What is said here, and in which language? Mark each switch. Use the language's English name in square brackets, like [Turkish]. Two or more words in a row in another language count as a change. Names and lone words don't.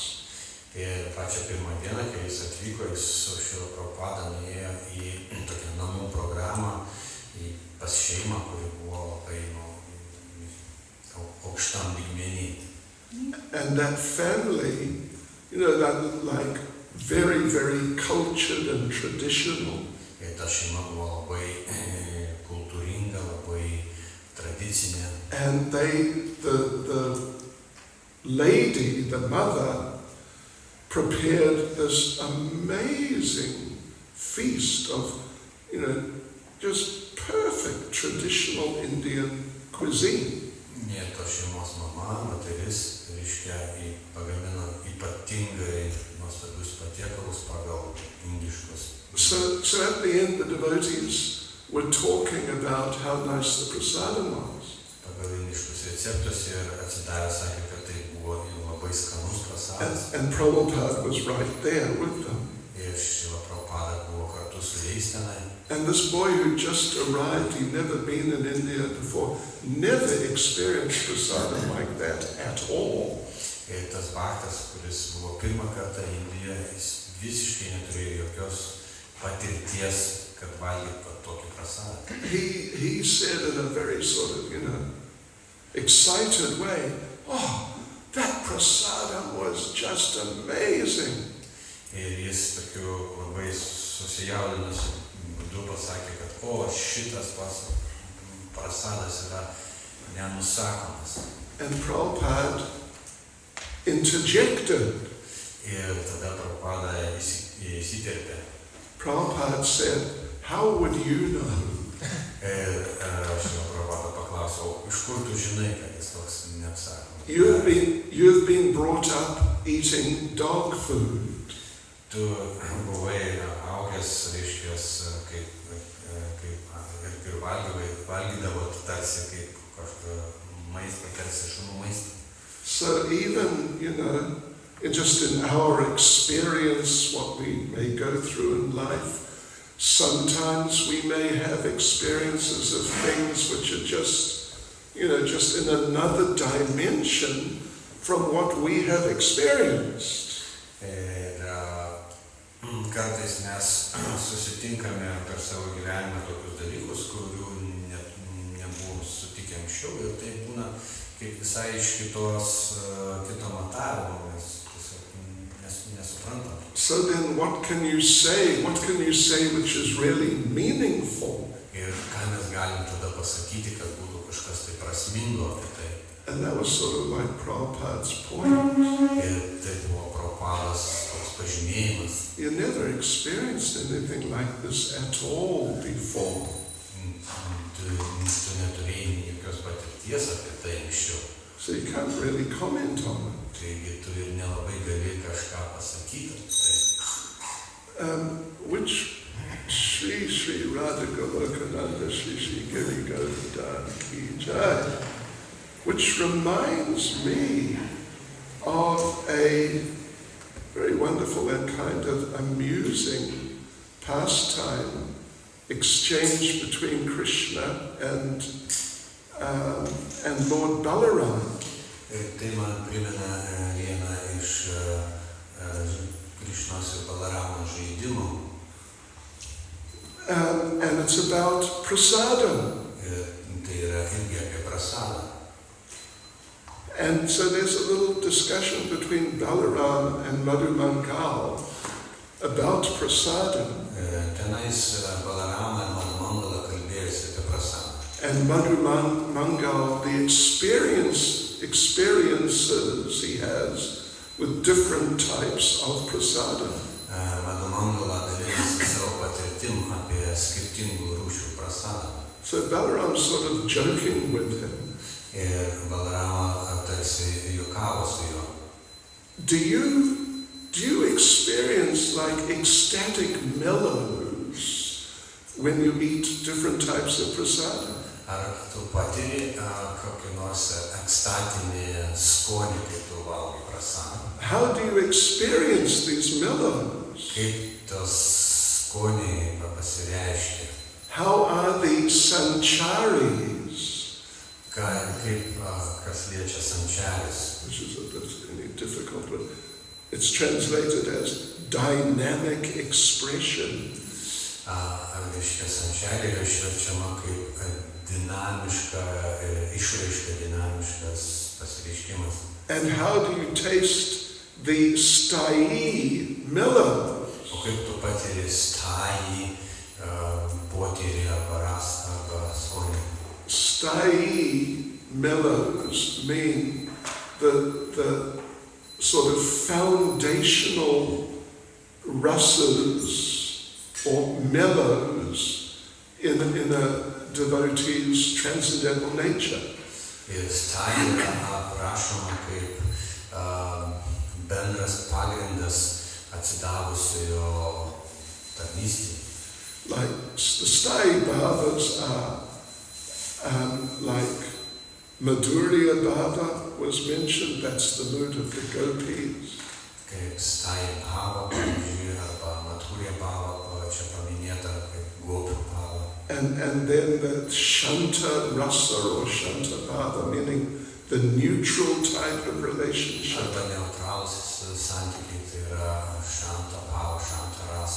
[Lithuanian] Ir pačią pirmą dieną, kai jis atvyko, jis su Šrila Prabhupada nuėjo į tokią namų programą, pas šeimą, kuri buvo labai aukštam lygmenį. [English] And that family, that like very, very cultured and traditional. [Lithuanian] Ir ta šeima buvo labai kultūringa, labai tradicinė. [English] And the lady, the mother, prepared this amazing feast of, just perfect traditional Indian cuisine. [Lithuanian] Ir tos šeimos mama, moteris, reiškia, pagamino ypatingai nuostabius patiekalus pagal indiškus. [English] So at the end, the devotees were talking about how nice the prasadam was. [Lithuanian] Pagal indiškus receptus ir atsidavę sakė, kad tai buvo labai skanus prasadas. [English] And Prabhupada was right there with them. [Lithuanian] Ir Šrila Prabhupada buvo kartu su jais tenai. [English] And this boy who just arrived, he'd never been in India before, never experienced prasadam like that at all. [Lithuanian] Ir tas bhaktas, kuris buvo pirmą kartą Indijoje, jis visiškai neturėjo jokios patirties, kad valgytų tokį prasadą. [English] He said in a very sort of, excited way, "Oh, that prasadam was just amazing." [Lithuanian] Ir jis tokiu labai susijaudinusiu būdu pasakė, kad šitas prasadas yra nenusakomas. [English] And Prabhupada interjected. [Lithuanian] Ir tada Prabhupada įsiterpė. [English] Prabhupada said, "How would you know?" [Lithuanian] Ir Prabhupada paklausė, iš kur tu žinai, kad jis toks neapsakomas? [English] You've been brought up eating dog food. [Lithuanian] Tu buvai augęs, reiškias, kaip ir valgydavo tarsi kaip kažką maistą, tarsi šunų maistą. [English] So even, just in our experience, what we may go through in life, sometimes we may have experiences of things which are just in another dimension from what we have experienced. [Lithuanian] Kartais mes susitinkame per savo gyvenimą tokius dalykus, kurių nebuvom sutikę anksčiau, ir tai būna kaip visai iš kito matavimo, mes tiesiog nesuprantam. [English] So then what can you say? What can you say which is really meaningful? [Lithuanian] Ir ką mes galim tada pasakyti, kad būtų kažkas tai prasmingo apie tai. [English] And that was sort of like Prabhupada's point. [Lithuanian] Ir tai buvo Prabhupados toks pažymėjimas. [English] You never experienced anything like this at all before. [Lithuanian] Tu neturėjai jokios patirties apie tai anksčiau. [English] So you can't really comment on it. [Lithuanian] Taigi tu ir nelabai gali kažką pasakyti apie tai. [English] Which Sri Radha Golokananda Sri Giri Govardhan [Hindi] Ki Jai, [English] which reminds me of a very wonderful and kind of amusing pastime exchange between Krishna and Lord Balaram. [Lithuanian] Tai man primena vieną iš Krishnos ir Balaramo žaidimų. [English] And it's about prasadam. [Lithuanian] Tai yra irgi apie prasadą. [English] And so there's a little discussion between Balaram and Madhu Mangal about prasadam. [Lithuanian] Tenais Balarama ir Madhu Mangala kalbėjosi apie prasadą. [English] And Madhu Mangal, the experiences he has with different types of prasadam. [Lithuanian] Madhu Mangala dalinasi savo patirtim apie skirtingų rūšių prasadą. [English] So Balaram's sort of joking with him. [Lithuanian] Ir Balarama tarsi juokavo su juo. [English] Do you experience like ecstatic mellows when you eat different types of prasadam? [Lithuanian] Ar tu patiri kokį nors ekstatinį skonį, kai tu valgai prasadą? [English] How do you experience these mellows? [Lithuanian] Kaip tos skoniai pasireiškia? [English] How are the sancharis? [Lithuanian] Kaip kas liečia sančaris? [English] Which is a bit difficult, but it's translated as dynamic expression. [Lithuanian] Reiškia, sančarė yra išverčiama kaip dinamiška išraiška, dinamiškas [English] And how do you taste the stai mellows? [Lithuanian] O kaip tu patiri stąjį, potyrį arba rasą arba skonį. [English] Stai mellows mean the sort of foundational rasas or mellows in a devotee's transcendental nature. [Lithuanian] Ir stąjį yra aprašoma kaip bendras pagrindas atsidavusiojo tarnystei. [English] Like the [Sanskrit] stai bhavas [English] are like [Sanskrit] Madhurya bhava [English] was mentioned, that's the mood of the gopis. [Lithuanian] Kaip stąjį bhava, pavyzdžiui, arba [Sanskrit] Madhurya bhava, [Lithuanian] čia paminėta kaip gopių bhava. [English] And then the [Sanskrit] Shanta rasa [English] or [Sanskrit] Shanta bhava, [English] meaning the neutral type of relationship. [Lithuanian] Arba neutralūs santykiai, tai yra [Sanskrit] Shanta bhava, Shanta rasa.